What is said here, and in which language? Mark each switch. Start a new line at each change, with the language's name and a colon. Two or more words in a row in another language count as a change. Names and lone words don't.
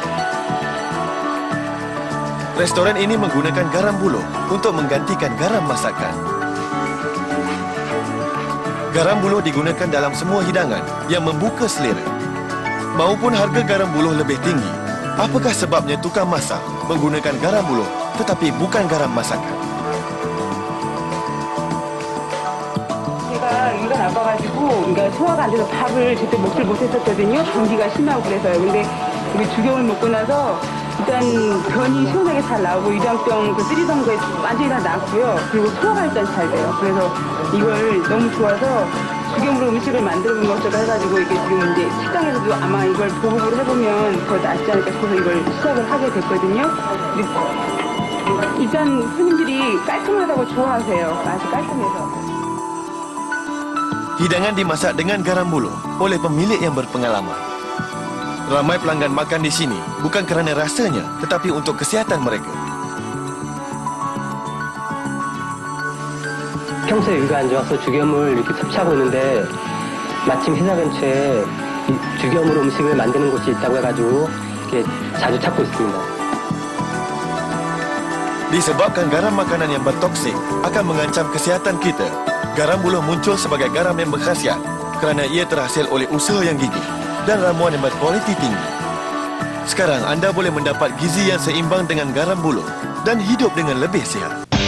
Malay: Restoran ini menggunakan garam buluh untuk menggantikan garam masakan. Garam buluh digunakan dalam semua hidangan yang membuka selera. Maupun harga garam buluh lebih tinggi, apakah sebabnya tukang masak menggunakan garam buluh tetapi bukan garam masakan?
Korean: 제가 이가 나빠가지고 그러니까 소화가 안 돼서 밥을 제때 먹질 못했었거든요. 감기가 심하고 그래서요. 근데 우리 죽염을 먹고 나서 일단 변이 시원하게 잘 나오고 유당병 쓰리던 거에 완전히 다 나았고요. 그리고 소화가 일단 잘 돼요. 그래서 이걸 너무 좋아서 죽염으로 음식을 만들어 본 것처럼 해가지고 이게 지금 이제 식당에서도 아마 이걸 보급을 해보면 더 낫지 않을까 싶어서 이걸 시작을 하게 됐거든요. 일단 손님들이 깔끔하다고 좋아하세요. 맛이 깔끔해서.
Malay: Hidangan dimasak dengan garam buluh oleh pemilik yang berpengalaman. Ramai pelanggan makan di sini bukan kerana rasanya, tetapi untuk kesihatan mereka.
Korean: 평소에 여기가 안 좋아서 죽염을 이렇게 섭취하고 있는데 마침 회사 근처에 죽염으로 음식을 만드는 곳이 있다고 해가지고 이렇게 자주 찾고 있습니다.
Malay: Disebabkan garam makanan yang bertoksik akan mengancam kesihatan kita, garam buluh muncul sebagai garam yang berkhasiat kerana ia terhasil oleh usaha yang gigih dan ramuan yang berkualiti tinggi. Sekarang anda boleh mendapat gizi yang seimbang dengan garam buluh dan hidup dengan lebih sihat.